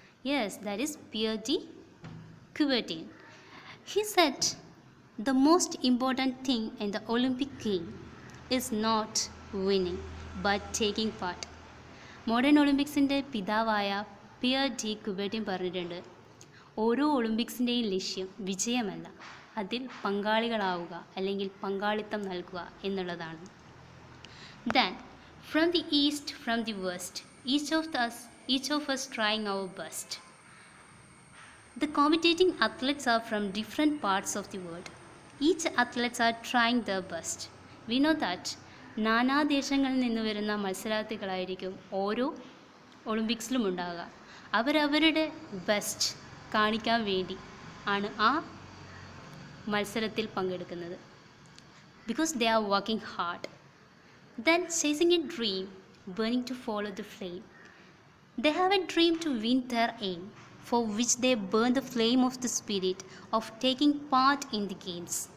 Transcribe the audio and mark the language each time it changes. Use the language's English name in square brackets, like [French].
[English] Yes, that is Pierre de Coubertin. He said, the most important thing in the Olympic game is not winning, but taking part. [Malayalam] Modern ഒളിമ്പിക്സിൻ്റെ പിതാവായ Pierre de Coubertin പറഞ്ഞിട്ടുണ്ട്, ഓരോ ഒളിമ്പിക്സിൻ്റെയും ലക്ഷ്യം വിജയമല്ല, അതിൽ പങ്കാളികളാവുക അല്ലെങ്കിൽ പങ്കാളിത്തം നൽകുക എന്നുള്ളതാണ്. [English] Then, from the east, from the west, each of us trying our best. The competing athletes are from different parts of the world. Each athletes are trying their best. We know that [Malayalam] നാനാദേശങ്ങളിൽ നിന്ന് വരുന്ന മത്സരാർത്ഥികളായിരിക്കും ഓരോ ഒളിമ്പിക്സിലും ഉണ്ടാകുക. അവരവരുടെ best കാണിക്കാൻ വേണ്ടി ആണ് ആ മത്സരത്തിൽ പങ്കെടുക്കുന്നത്. [English] Because they are working hard. Then chasing a dream, burning to follow the flame. They have a dream to win their aim, for which they burn the flame of the spirit of taking part in the games.